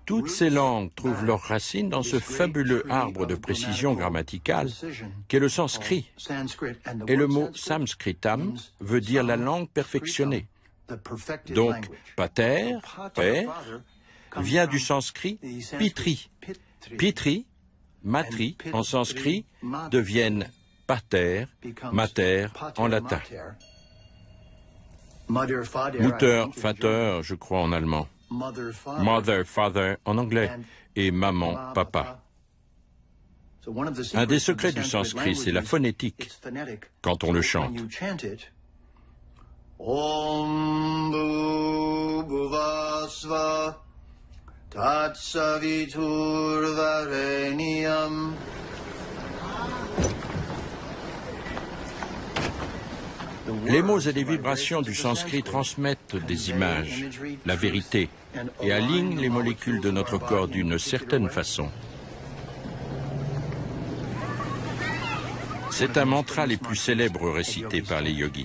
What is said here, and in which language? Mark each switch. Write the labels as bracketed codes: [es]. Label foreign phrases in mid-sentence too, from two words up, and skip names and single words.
[fr] Toutes ces langues trouvent leurs racines dans ce fabuleux arbre de précision grammaticale qu'est le sanskrit. Et le mot sanskritam veut dire la langue perfectionnée. Donc, pater, père, vient du sanskrit pitri. [sa] Pitri, matri [fr] en sanskrit deviennent [la] pater, mater [fr] en latin. [de] Mutter, Vater, [fr] je crois en allemand. [en] Mother, father [fr] en anglais. Et maman, papa. Un des secrets du sanskrit, c'est la phonétique, quand on le chante. [sa] Om bhuvasva tatsavitur vareniyam. [fr] Les mots et les vibrations du sanskrit transmettent des images, la vérité, et alignent les molécules de notre corps d'une certaine façon. C'est un mantra les plus célèbres récités par les yogis.